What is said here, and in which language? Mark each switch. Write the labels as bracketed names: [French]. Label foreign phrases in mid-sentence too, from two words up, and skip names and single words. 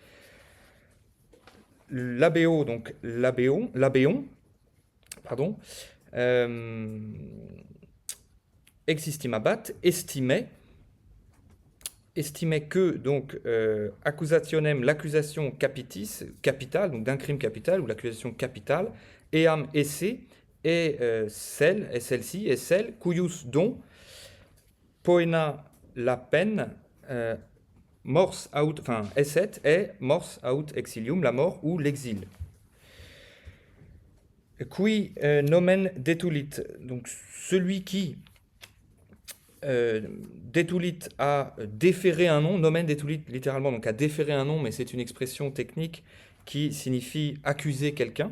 [French] L'abéo, donc l'abéon, pardon, existimabat, estimait que donc accusationem, l'accusation capitis, capitale, donc d'un crime capital ou l'accusation capitale, [Latin] eam esse [French] est celle-ci est celle [Latin] cuius dont poena [French] la peine [Latin] mors aut, enfin esset est mors aut exilium, [French] la mort ou l'exil. [Latin] Qui nomen detulit, [French] donc celui qui detulit a déféré un nom, [Latin] nomen detulit [French] littéralement, donc a déféré un nom, mais c'est une expression technique qui signifie accuser quelqu'un.